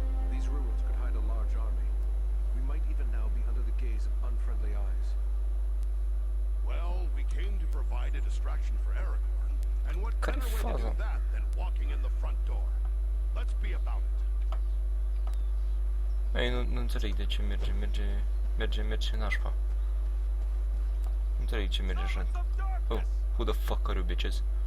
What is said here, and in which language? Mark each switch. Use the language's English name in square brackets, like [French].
[English] These ruins could hide a large army. We might even now be under the gaze of unfriendly eyes. Well, we came to provide a distraction for Aragorn, and what better way to do that than walking in the front door? Let's be about it. [Romanian] Ei, nu înțeleg de ce merge nașpa. Nu înțeleg ce merge așa. [English] Oh, who the fuck are you bitches?